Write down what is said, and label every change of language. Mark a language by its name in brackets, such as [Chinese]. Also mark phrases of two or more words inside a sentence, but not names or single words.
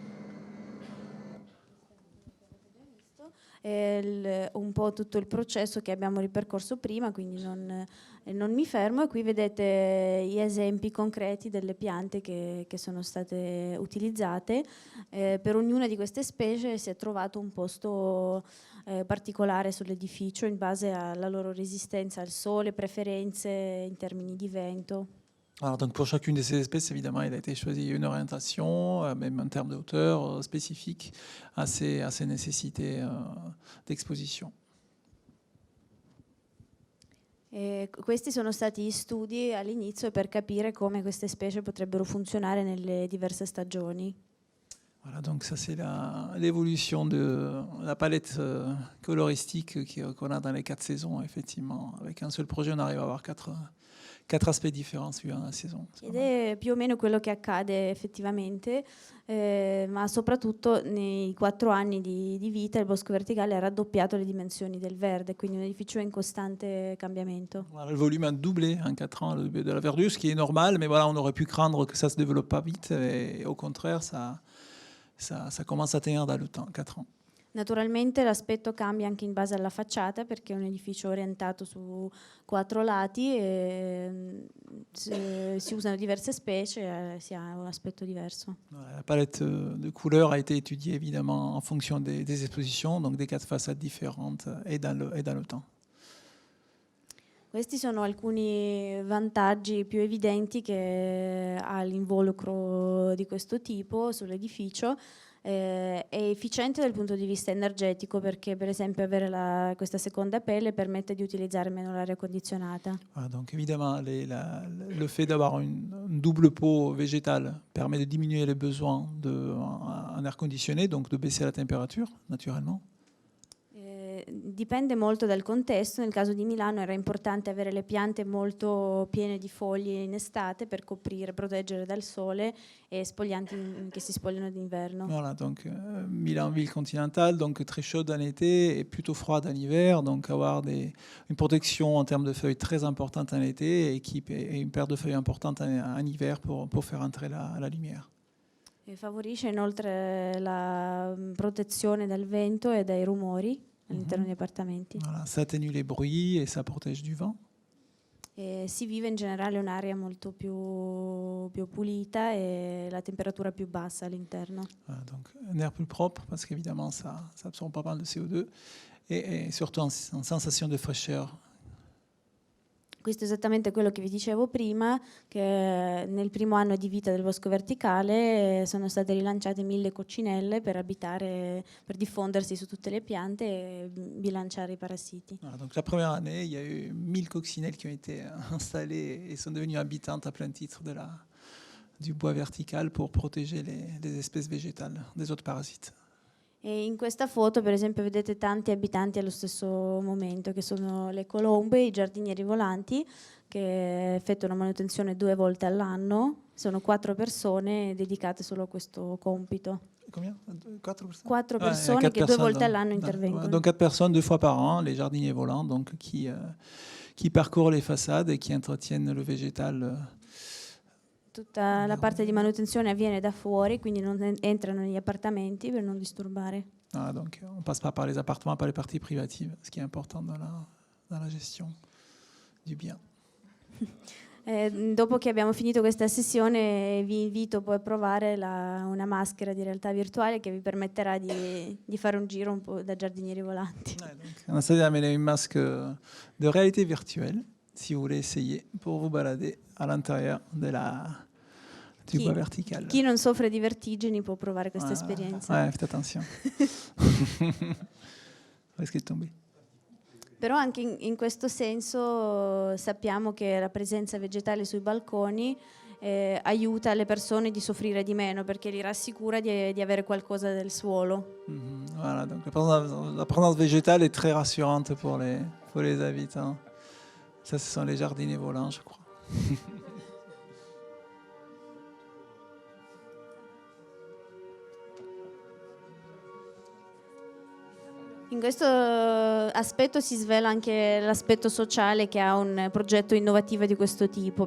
[Italian] Un po' tutto il processo che abbiamo ripercorso prima, quindi non mi fermo. E qui vedete gli esempi concreti delle piante che sono state utilizzate. Per ognuna di queste specie si è trovato un posto particolare sull'edificio in base alla loro resistenza al sole, preferenze in termini di vento. [French] Alors, donc pour chacune de ces espèces, évidemment, il a été choisi une orientation, même en termes de hauteur spécifique à ces nécessités d'exposition. [Italian] Questi sono stati gli studi all'inizio per capire come queste specie potrebbero funzionare nelle diverse stagioni. [French] Voilà, donc ça c'est l'évolution de la palette coloristique qu'on a dans les 4 saisons, effectivement. Avec un seul projet, on arrive à avoir 4 aspects différents suivant la saison. [Italian] Ed è più o meno quello che accade effettivamente, ma soprattutto nei 4 anni di vita il bosco verticale ha raddoppiato le dimensioni del verde, quindi un edificio in costante cambiamento. [French] Voilà, le volume a doublé en 4 ans de la verdure, ce qui est normal, mais voilà, on aurait pu craindre que ça se développe pas vite, et au contraire, ça commence à tenir dans le temps, 4 ans. [Italian] Naturalmente l'aspetto cambia anche in base alla facciata perché è un edificio orientato su 4 lati e se si usano diverse specie si ha un aspetto diverso. [French] La palette de couleurs a été étudiée évidemment en fonction des expositions, donc des 4 façades différentes et dans le temps. [Italian] Questi sono alcuni vantaggi più evidenti che ha l'involucro di questo tipo sull'edificio. È efficiente dal punto di vista energetico perché per esempio avere questa seconda pelle permette di utilizzare meno l'aria condizionata. [French] Donc évidemment le fait d'avoir une double peau végétale permet de diminuer les besoins en air conditionné, donc de baisser la température naturellement. [Italian] Dipende molto dal contesto. Nel caso di Milano era importante avere le piante molto piene di foglie in estate per coprire, proteggere dal sole e spoglianti che si spogliano d'inverno. [French] Voilà, donc Milan, ville continentale, donc très chaude en été et plutôt froide en hiver, donc avoir une protection en termes de feuilles très importante en été et une paire de feuilles importante en hiver pour faire entrer la lumière. [Italian] E favorisce inoltre la protezione dal vento e dai rumori all'interno degli appartamenti. [French] Voilà, ça atténue les bruits et ça protège du vent. [Italian] E si vive in generale un'area molto più pulita e la temperatura più bassa all'interno. [French] Voilà, donc un air plus propre parce qu'évidemment ça absorbe pas mal de CO2 et surtout une sensation de fraîcheur. [Italian] Questo è esattamente quello che vi dicevo prima, che nel primo anno di vita del bosco verticale sono state rilanciate 1000 coccinelle per abitare, per diffondersi su tutte le piante e bilanciare i parassiti. [French] Voilà, donc la première année, il y a eu 1000 coccinelles qui ont été installées et sont devenues habitantes à plein titre du bois vertical pour protéger les espèces végétales des autres parasites. [Italian] E in questa foto, per esempio, vedete tanti abitanti allo stesso momento, che sono le colombe, i giardinieri volanti, che effettuano manutenzione 2 volte all'anno. Sono 4 persone dedicate solo a questo compito. [French] Combien? 4 personnes [Italian] 4 persone che 2 volte all'anno intervengono. [French] Donc 4 personnes 2 fois par an, les jardiniers volants, donc qui parcourent les façades et qui entretiennent le végétal. [Italian] Tutta la parte di manutenzione avviene da fuori, quindi non entrano negli appartamenti per non disturbare. [French] Donc on ne passe pas par les appartements, par les parties privatives, ce qui est important dans la gestion du bien. [Italian] Dopo che abbiamo finito questa sessione vi invito poi a provare una maschera di realtà virtuale che vi permetterà di fare un giro un po' da giardinieri volanti. [French] On a essayé d'amener une masque de réalité virtuelle, si vous voulez essayer, pour vous balader à l'intérieur du bois vertical. [Italian] Chi non soffre di vertigini può provare questa esperienza. [French] Ouais, faites attention. Risquez de tomber. [Italian] Però anche in questo senso sappiamo che la presenza vegetale sui balconi aiuta le persone di soffrire di meno, perché li rassicura di avere qualcosa del suolo. [French] Voilà, donc la présence végétale est très rassurante pour les habitants. Ça, ce sont les jardiniers volants, je crois. [Italian] In questo aspetto si svela anche l'aspetto sociale che ha un progetto innovativo di questo tipo.